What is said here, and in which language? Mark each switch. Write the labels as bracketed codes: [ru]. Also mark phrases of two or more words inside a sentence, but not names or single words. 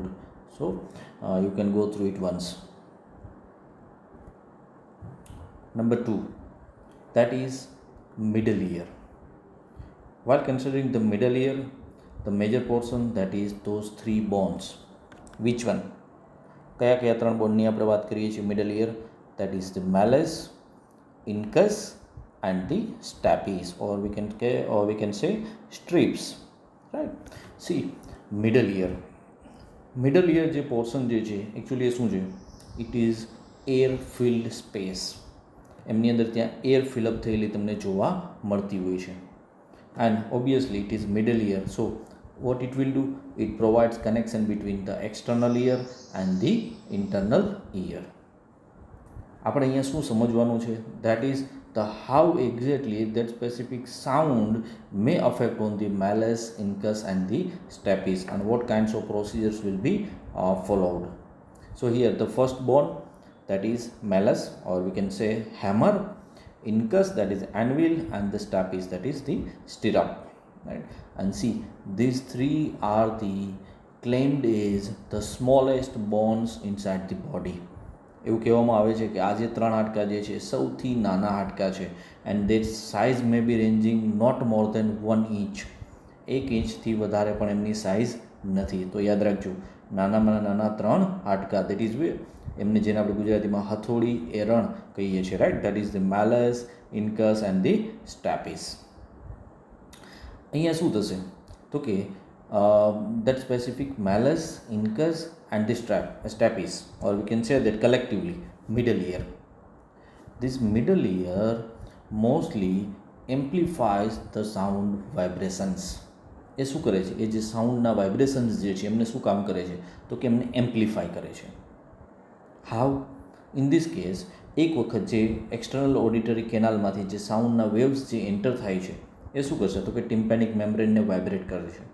[en] So you can go through it once. Number 2, that is middle ear. While considering the middle ear, the major portion that is those 3 bones. Which one? [gu] કયા કયા 3 બોનની આપણે વાત કરીએ છીએ [en] middle ear? That is the malleus, incus and the stapes, or we can say strips, right? See, middle ear [gu] જે પોર્શન જે છે એકચ્યુઅલી એ શું છે? [en] it is air filled space. [gu] એમની અંદર ત્યાં [en] air fillup [gu] થયેલી તમને જોવા મળતી હોય છે. [en] And obviously it is middle ear, so what it will do, it provides connection between the external ear and the internal ear. [gu] આપણે અહીંયા શું સમજવાનું છે? [en] That is the how exactly that specific sound may affect on the malleus, incus and the stapes, and what kinds of procedures will be followed. So here the first bone, that is malleus, or we can say hammer, incus that is anvil, and the stapes that is the stirrup, right? And see, these 3 are the claimed as the smallest bones inside the body. [gu] એવું કહેવામાં આવે છે કે આ જે 3 હાડકા જે છે સૌથી નાના હાડકા છે, [en] and their size may be ranging not more than 1 inch. [gu] 1 ઇંચથી વધારે પણ એમની સાઇઝ નથી. તો યાદ રાખજો, નાનામાં નાના 3 હાડકા, [en] that is [gu] એમને જેને આપણે ગુજરાતીમાં હથોડી એરણ કહીએ છીએ, રાઈટ? [en] That is the malleus, incus and the stapes. [gu] અહીંયા શું થશે તો કે [en] that specific malleus, incus and the stapes, or we can say that collectively middle ear. This middle ear mostly amplifies the sound vibrations. [gu] એ શું કરે છે? એ જે [en] soundના vibrations [gu] જે છે એમને શું કામ કરે છે તો કે એમને એમ્પ્લિફાય કરે છે. હાઉ? [en] in this case [gu] એક વખત જે [en] external auditory canalમાંથી [gu] જે [en] soundના waves [gu] જે એન્ટર થાય છે એ શું કરશે તો કે [en] tympanic membraneને [gu] વાઇબ્રેટ કરે છે.